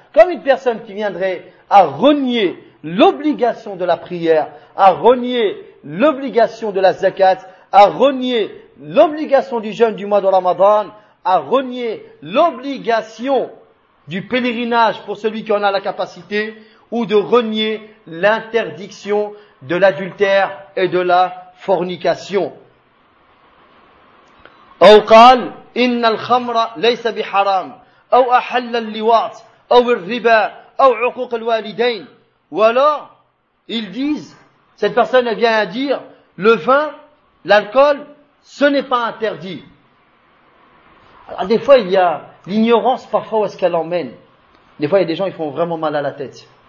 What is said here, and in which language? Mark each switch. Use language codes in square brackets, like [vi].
[fr] Comme une personne qui viendrait à renier l'obligation de la prière, à renier l'obligation de la zakat, à renier l'obligation du jeûne du mois de Ramadan, à renier l'obligation du pèlerinage pour celui qui en a la capacité, ou de renier l'interdiction de l'adultère et de la fornication. [ar] أو قال إن الخمر ليس بحرام أو أحل اللواط أو الربا أو عقوق الوالدين. [fr] Ou alors, ils disent, cette personne vient à dire, le vin, l'alcool, ce n'est pas interdit. Alors des fois, il y a l'ignorance, parfois, où est-ce qu'elle emmène. Des fois, il y a des gens, ils font vraiment mal à la tête.